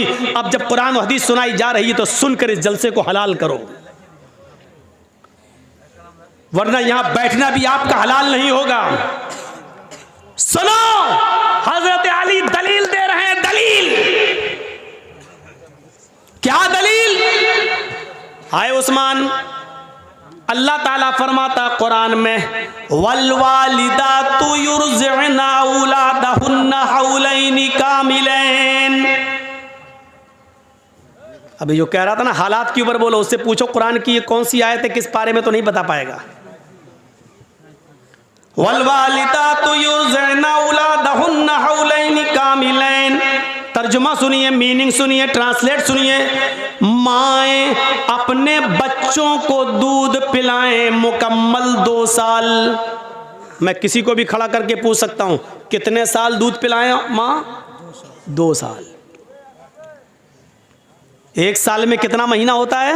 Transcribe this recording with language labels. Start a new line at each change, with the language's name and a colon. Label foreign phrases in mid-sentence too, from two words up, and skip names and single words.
Hindi: अब जब कुरान और हदीस सुनाई जा रही है तो सुनकर इस जलसे को हलाल करो, वरना यहां बैठना भी आपका हलाल नहीं होगा। सुनो, हजरत अली दलील दे रहे हैं। दलील क्या? दलील हाय उस्मान, अल्लाह ताला फरमाता कुरान में
Arabic: والوالدات يرضعن أولادهن حولين كاملين.
Hindi: अभी जो कह रहा था ना हालात के ऊपर बोलो, उससे पूछो कुरान की ये कौन सी आयत है, किस पारे में, तो नहीं बता पाएगा।
Arabic: والوالدات يرضعن أولادهن حولين كاملين.
Hindi: तर्जुमा सुनिए, मीनिंग सुनिए, ट्रांसलेट सुनिए। माएँ अपने बच्चों को दूध पिलाएं मुकम्मल 2 साल। मैं किसी को भी खड़ा करके पूछ सकता हूं कितने साल दूध पिलाएं माँ? 2 साल। 1 साल में कितना महीना होता है?